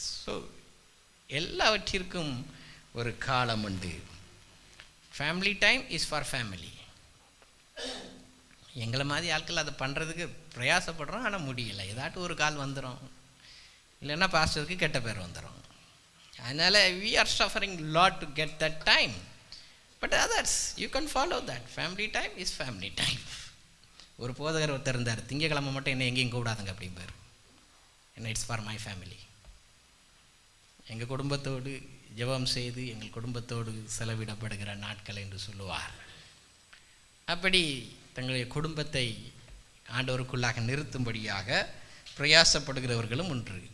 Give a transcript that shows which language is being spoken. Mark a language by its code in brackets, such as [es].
[ta] So எல்லாவற்றிற்கும் ஒரு காலம் உண்டு. [en] Family time is for family. [ta] எங்களை மாதிரி ஆட்கள் அதை பண்ணுறதுக்கு பிரயாசப்படுறோம், ஆனால் முடியலை. ஏதாட்டும் ஒரு கால் வந்துடும், இல்லைன்னா பாஸ்டருக்கு கெட்ட பேர் வந்துடும். அதனால் [en] we are suffering lot to get that time, but others you can follow that. Family time is family time. [ta] ஒரு போதகர் ஒருத்தர் இருந்தார், திங்கக்கிழமை மட்டும் என்ன எங்கேயும் கூடாதுங்க அப்படிம்பார். என்ன, [en] It's for my family. [ta] எங்கள் குடும்பத்தோடு ஜெபம் செய்து எங்கள் குடும்பத்தோடு செலவிடப்படுகிற நாட்கள் என்று சொல்லுவார். அப்படி தங்களுடைய குடும்பத்தை ஆண்டவருக்குள்ளாக நிறுத்தும்படியாக பிரயாசப்படுகிறவர்களும் உண்டு.